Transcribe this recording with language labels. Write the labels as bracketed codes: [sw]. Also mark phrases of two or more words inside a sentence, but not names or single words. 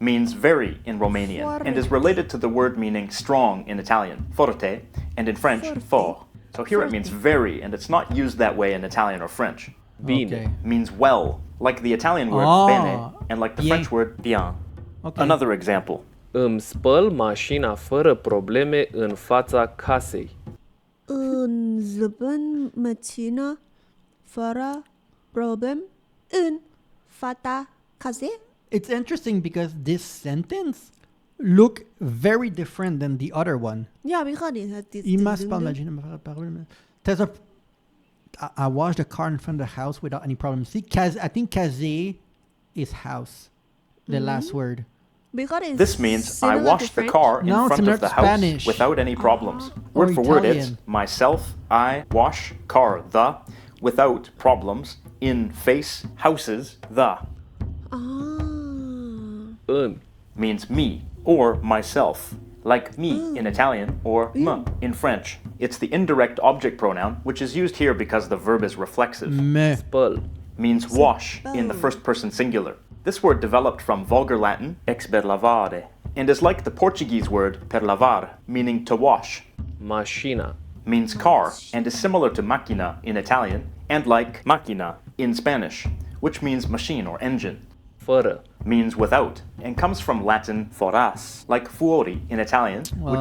[en] means very in Romanian and is related to the word meaning strong in Italian, forte, and in French, fort. So here it means very, and it's not used that way in Italian or French. [ro] Bine. [en] Okay. Means well, like the Italian word bene, and like the [fr] bien. [en] French word bien. Okay. Another example. [ro] Îmi spăl mașina fără probleme în fața casei. Zăbân mașina fără problem în fața casei. [en] It's interesting because this sentence look very different than the other one. Ja, because it has this. [fr] Il m'a pas imaginé me faire parler. [en] There's a. I washed the car in front of the house without any problem. See, I think case is house. The last word. Because it's This means I similar to washed the French. car in No, it's front similar of the to house Spanish. without any problems. Or Word for word, it's Italian. myself, I wash car the without problems in face houses the [ro] În. [en] means me or myself, like me in Italian or me in French. It's the indirect object pronoun, which is used here because the verb is reflexive. [ro] Me. Spăl. [en] Means wash in the first person singular. This word developed from Vulgar Latin [la] ex per lavare [en] and is like the Portuguese word [pt] per lavar, [en] meaning to wash. [ro] Mașina. [en] Means car and is similar to macchina in Italian and like macchina in Spanish, which means machine or engine. [ro] Fără. [en] Means without and comes from Latin foras, like fuori in Italian, which